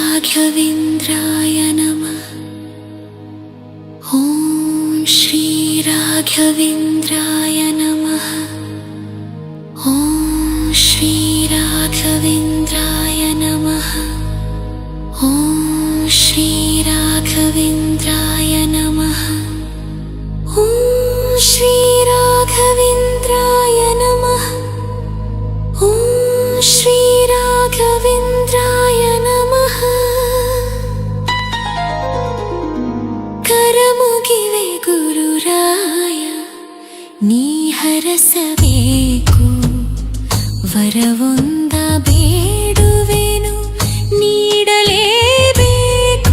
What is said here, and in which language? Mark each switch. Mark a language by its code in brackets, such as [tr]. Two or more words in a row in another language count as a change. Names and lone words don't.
[sa] ರಾಘವೇಂದ್ರಾಯ ನಮಃ. ಓಂ ಶ್ರೀ ರಾಘವೇಂದ್ರಾಯ ನಮಃ. ಓಂ ಶ್ರೀ ರಾಘವೇಂದ್ರಾಯ ನಮಃ. ಓಂ ಶ್ರೀ ರಾಘವೇಂದ್ರಾಯ ನಮಃ. ಓಂ ಶ್ರೀ ರಾಘವೇಂದ್ರಾಯ ನಮಃ. ಓಂ ಶ್ರೀ ರಾಘವೇಂದ್ರಾಯ ನಮಃ. [kn] ಕರಮುಗಿವೆ ಗುರುರಾಯ ನೀ ಹರಸಬೇಕು. ವರವೊಂದ ಬೇಡುವೆನು ನೀಡಲೇಬೇಕು.